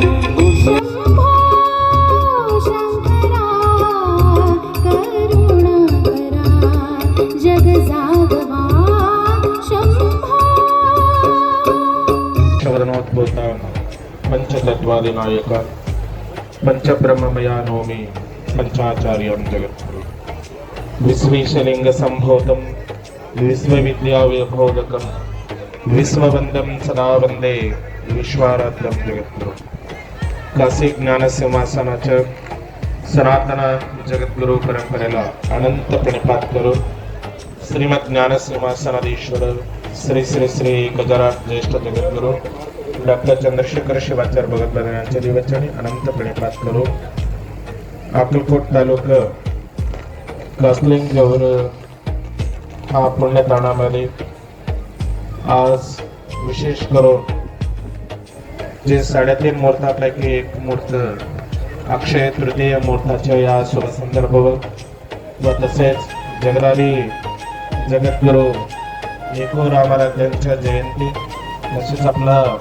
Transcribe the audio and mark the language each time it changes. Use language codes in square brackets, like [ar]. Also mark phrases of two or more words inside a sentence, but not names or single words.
[sa] ಶವದನೋದ್ಭೂತ ಪಂಚತತ್ವಾದಿನಾಯಕ ಪಂಚಬ್ರಹ್ಮಮಯ ನೋಮಿ ಪಂಚಾಚಾರ್ಯಂ ಜಗದ್ಗುರು ವಿಶ್ವೇಶಲಿಂಗ ಸಂಭೂತಂ ವಿಶ್ವವಿದ್ಯಾವಿಬೋಧಕಂ ವಿಶ್ವವಂದಂ ಸದಾ ವಂದೇ ವಿಶ್ವಾರಾಧ್ಯಂ ಜಗದ್ಗುರು. [mr] काशी ज्ञान सिंहासनाच्या सनातन जगद्गुरु परंपरेला अनंत प्रणपातकरु श्रीमद् ज्ञान सिंहासनाधीश्वर श्री श्री श्री गजराज ज्येष्ठ जगद्गुरु डॉक्टर चंद्रशेखर शिवाचार्य भगतबाद यांच्या दिवसाने अनंत प्रणिपात अक्कलकोट तालुका कासलिंग जवळ हा पुण्यताणामध्ये आज विशेष करून जे 3.5 मुहूर्तापैकी एक मुहूर्त अक्षय तृतीय मुहूर्ताच्या या शुभ संदर्भावर व तसेच जगदारी जगद्गुरु एको रामाराध्यांच्या जयंती तसेच आपला